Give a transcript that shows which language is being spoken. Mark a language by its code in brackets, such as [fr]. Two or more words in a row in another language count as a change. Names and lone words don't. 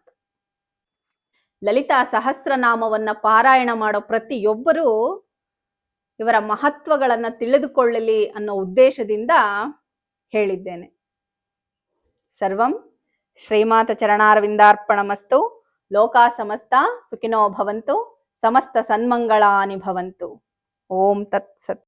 [kn] ಲಲಿತಾ ಸಹಸ್ರನಾಮವನ್ನ ಪಾರಾಯಣ ಮಾಡೋ ಪ್ರತಿಯೊಬ್ಬರೂ ಇವರ ಮಹತ್ವಗಳನ್ನ ತಿಳಿದುಕೊಳ್ಳಲಿ ಅನ್ನೋ ಉದ್ದೇಶದಿಂದ ಹೇಳಿದ್ದೇನೆ. [sa] ಸರ್ವಂ ಶ್ರೀಮಾತ ಚರಣಾರವಿಂದಾರ್ಪಣಮಸ್ತು. ಲೋಕಾ ಸಮಸ್ತ ಸುಖಿನೋ ಭವಂತು. ಸಮಸ್ತ ಸನ್ಮಂಗಳಾನಿ ಭವಂತು. ಓಂ ತತ್ಸತ್.